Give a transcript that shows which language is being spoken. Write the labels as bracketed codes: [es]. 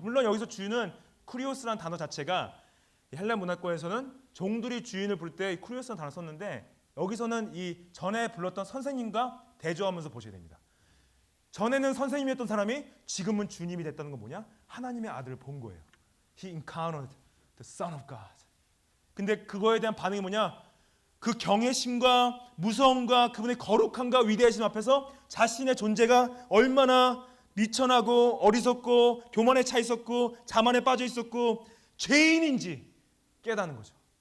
[ko] 물론 여기서 주는 쿠리오스라는 단어 자체가 헬라 문화권에서는 종들이 주인을 부를 때 쿠리오스라는 단어 썼는데 여기서는 이 전에 불렀던 선생님과 대조하면서 보셔야 됩니다. 전에는 선생님이었던 사람이 지금은 주님이 됐다는 건 뭐냐? 하나님의 아들을 본 거예요. [en] He encountered the Son of God. [ko] 근데 그거에 대한 반응이 뭐냐? 그 경외심과 무서움과 그분의 거룩함과 위대하심 앞에서 자신의 존재가 얼마나 미천하고 어리석고 교만에 차 있었고 자만에 빠져 있었고 죄인인지 깨닫는 거죠.